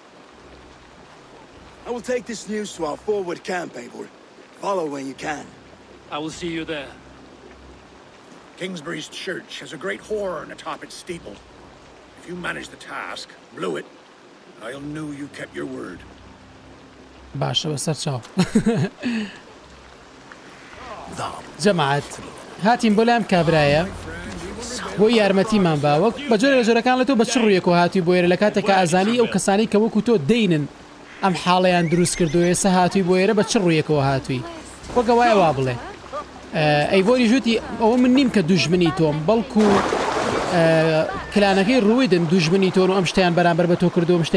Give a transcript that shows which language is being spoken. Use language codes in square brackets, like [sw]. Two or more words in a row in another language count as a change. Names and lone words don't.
[en] I will take this news to our forward camp, Eivor. Follow when you can. I will see you there. Kingsbury's church has a great horn atop its steeple. If you manage the task, blew it, I'll know you kept your word. [ckb] باشا بسرچاو جەماعەت هاتین بۆ لام کابرایە بۆ یارمەتیمان باوەک بە جۆرە لە جۆرەکان لە تۆ بە چ ڕوویەکەوە هاتووی بۆ ئێرە لە کاتێککە ئازانی ئەو کەسانی کە وەکو تۆ دەینن ئەم حاڵەیان دروست کردو ئێستا هاتووی بۆ ئێرە بە چ ڕوویەکەوە هاتووی وەکە وایە وا بڵێ ئەیڤۆری ژووتی ئەوە من نیم کە دوژمنی تۆم بەڵکو کلانەکەی ڕوویدن دوژمنی تۆن و ئەم شتیان بەرامبەر بە تۆ کردو ئەم